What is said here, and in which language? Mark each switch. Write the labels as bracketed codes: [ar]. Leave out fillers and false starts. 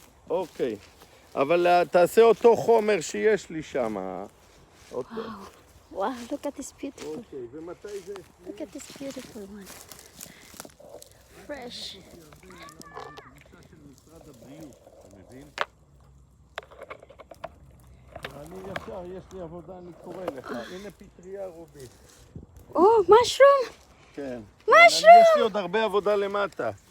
[he] אוקיי, אבל תעשה אותו חומר שיש לי שם. [en] Wow, look at this beautiful. [he] אוקיי, ומתי זה? [en] Look at this beautiful one. Fresh. [he] של משרד הבריאות, אתה מבין? אני ישר, יש לי עבודה, אני קורא לך. הנה פטריה רובי. [en] Oh, mushroom. [he] כן. [en] Mushroom. [he] יש לי עוד הרבה עבודה למטה.